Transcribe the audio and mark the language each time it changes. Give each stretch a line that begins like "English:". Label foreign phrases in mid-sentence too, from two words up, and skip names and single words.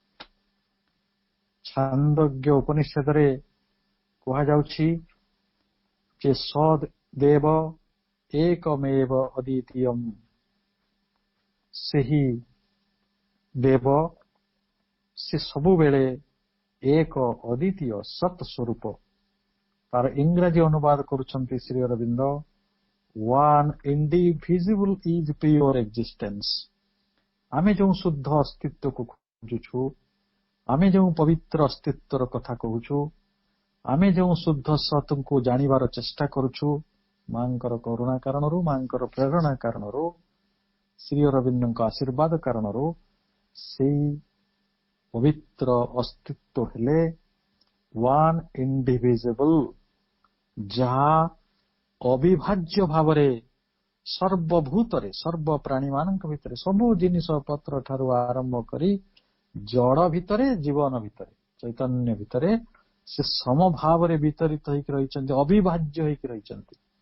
Odia: ଛାନ୍ଦୋଗ୍ୟ ଉପନିଷଦରେ କୁହାଯାଉଛି ଯେ
Sanskrit: ସଦ୍ ଦେବ ଏକମେବ ଅଦ୍ୱିତୀୟମ୍,
Odia: ସେହି ଦେବ ସେ ସବୁବେଳେ ଏକ ଅଦ୍ୱିତୀୟ ସତ୍ ସ୍ୱରୂପ। ତାର ଇଂରାଜୀ ଅନୁବାଦ କରୁଛନ୍ତି ଶ୍ରୀ ଅରବିନ୍ଦ,
English: one indivisible is pure existence।
Odia: ଆମେ ଯେଉଁ ଶୁଦ୍ଧ ଅସ୍ତିତ୍ୱକୁ ଖୋଜୁଛୁ, ଆମେ ଯେଉଁ ପବିତ୍ର ଅସ୍ତିତ୍ୱର କଥା କହୁଛୁ, ଆମେ ଯେଉଁ ଶୁଦ୍ଧ ସତ୍କୁ ଜାଣିବାର ଚେଷ୍ଟା କରୁଛୁ, ମାଙ୍କର କରୁଣା କାରଣରୁ, ମାଙ୍କର ପ୍ରେରଣା କାରଣରୁ, ଶ୍ରୀ ଅରବିନ୍ଦଙ୍କ ଆଶୀର୍ବାଦ କାରଣରୁ, ସେଇ ପବିତ୍ର ଅସ୍ତିତ୍ୱ ହେଲେ
English: one indivisible,
Odia: ଯାହା ଅବିଭାଜ୍ୟ ଭାବରେ ସର୍ବଭୂତରେ, ସର୍ବ ପ୍ରାଣୀମାନଙ୍କ ଭିତରେ, ସବୁ ଜିନିଷ ପତ୍ର ଠାରୁ ଆରମ୍ଭ କରି ଜଡ ଭିତରେ, ଜୀବନ ଭିତରେ, ଚୈତନ୍ୟ ଭିତରେ ସେ ସମଭାବରେ ବିତରିତ ହେଇକି ରହିଛନ୍ତି, ଅବିଭାଜ୍ୟ ହେଇକି ରହିଛନ୍ତି।